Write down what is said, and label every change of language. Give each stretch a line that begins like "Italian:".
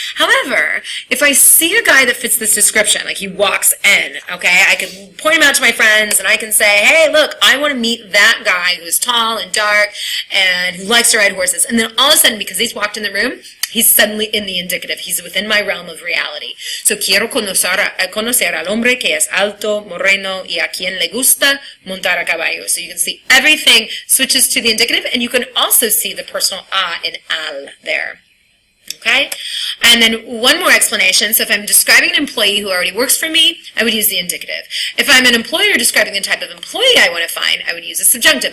English: However, if I see a guy that fits this description, like he walks in, okay, I can point him out to my friends and I can say, hey, look, I want to meet that guy who's tall and dark and who likes to ride horses. And then all of a sudden, because he's walked in the room, he's suddenly in the indicative. He's within my realm of reality.
Spanish: So, quiero conocer al hombre que es alto, moreno, y a quien le gusta montar a caballo.
English: So you can see everything switches to the indicative, and you can also see the personal a in al there. Okay? And then one more explanation. So if I'm describing an employee who already works for me, I would use the indicative. If I'm an employer describing the type of employee I want to find, I would use the subjunctive.